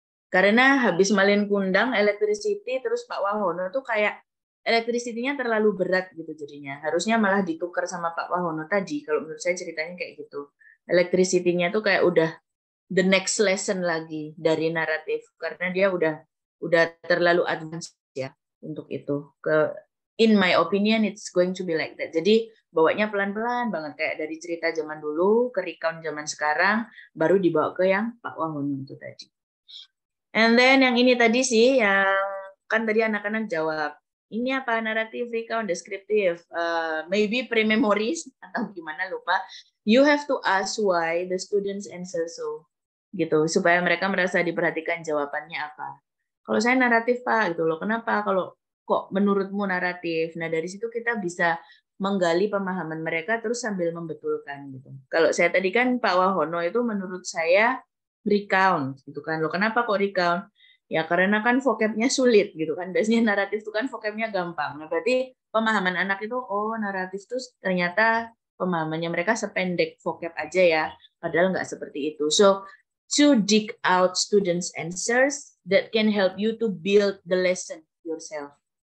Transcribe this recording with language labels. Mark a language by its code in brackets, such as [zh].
[id] Karena habis Malin Kundang, electricity, terus Pak Wahono tuh kayak electricity-nya terlalu berat gitu jadinya. Harusnya malah ditukar sama Pak Wahono tadi. Kalau menurut saya ceritanya kayak gitu. Electricity-nya tuh kayak udah [en] the next lesson [id] lagi dari naratif. Karena dia udah terlalu advance ya untuk itu. [en] In my opinion, it's going to be like that. [id] Jadi bawanya pelan-pelan banget kayak dari cerita zaman dulu ke recount zaman sekarang, baru dibawa ke yang Pak Wahono itu tadi. [en] And then [id] yang ini tadi sih, yang kan tadi anak-anak jawab, ini apa naratif, recount, deskriptif, maybe pre-memories atau gimana lupa. [en] You have to ask why the students answer so, gitu, [id] supaya mereka merasa diperhatikan jawabannya apa. Kalau saya naratif Pak, gitu loh. Kenapa? Kalau kok menurutmu naratif? Nah dari situ kita bisa menggali pemahaman mereka terus sambil membetulkan gitu. Kalau saya tadi kan Pak Wahono itu menurut saya recount gitu kan. Loh kenapa kok recount? Ya karena kan vocabnya sulit gitu kan. Biasanya naratif itu kan vocabnya gampang. Nah, berarti pemahaman anak itu oh naratif itu ternyata pemahamannya mereka sependek vocab aja ya. Padahal nggak seperti itu. [en] So to dig out students' answers that can help you to build the lesson yourself.